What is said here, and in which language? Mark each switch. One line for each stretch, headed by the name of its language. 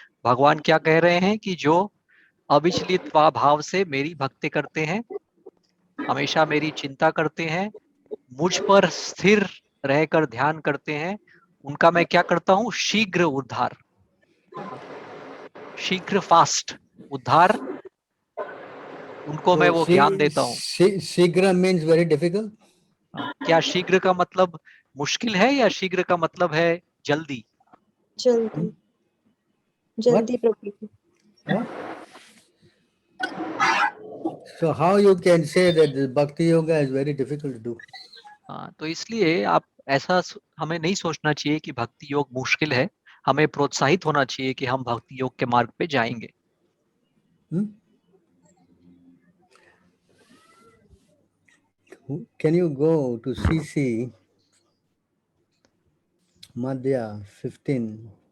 Hindi: भगवान क्या कह रहे हैं कि जो अविचलित भाव से मेरी भक्ति करते हैं, हमेशा मेरी चिंता करते हैं, मुझ पर स्थिर रहकर ध्यान करते हैं उनका मैं क्या करता हूं, शीघ्र उद्धार, शीघ्र फास्ट उद्धार, उनको मैं वो ज्ञान देता हूँ।
English: शीघ्र means very difficult.
Hindi: क्या शीघ्र का मतलब मुश्किल है या शीघ्र का मतलब है जल्दी? जल्दी, जल्दी प्रभु जी।
English: What? So how you can say that the bhakti yoga is very difficult to do?
Hindi: हाँ, तो इसलिए आप ऐसा हमें नहीं सोचना चाहिए कि भक्ति योग मुश्किल है, हमें प्रोत्साहित होना चाहिए कि हम भक्ति योग के मार्ग पे जाएंगे।
English: Can you go to CC Madhya 15?